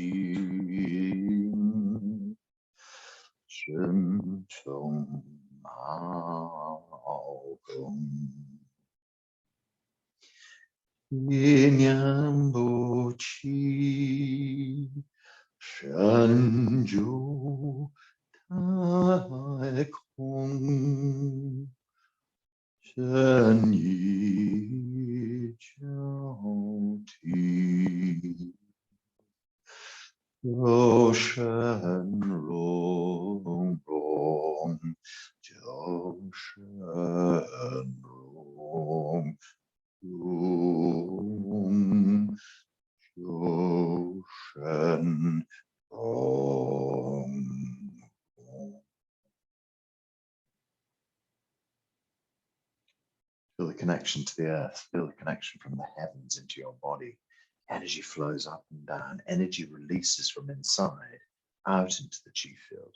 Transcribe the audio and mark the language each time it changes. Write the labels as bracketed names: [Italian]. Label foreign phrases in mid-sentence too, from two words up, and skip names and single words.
[English] Ji Shen Chong Mao Gong Yin Yang Bo Qi Shen Zhou Tai Kong Shen Yi Jiao Ti Joshen Rom Rom, Joshen Rom Rom, Joshen Rom. Feel the connection to the earth, feel the connection from the heavens into your body. Energy flows up and down, energy releases from inside out into the chi field.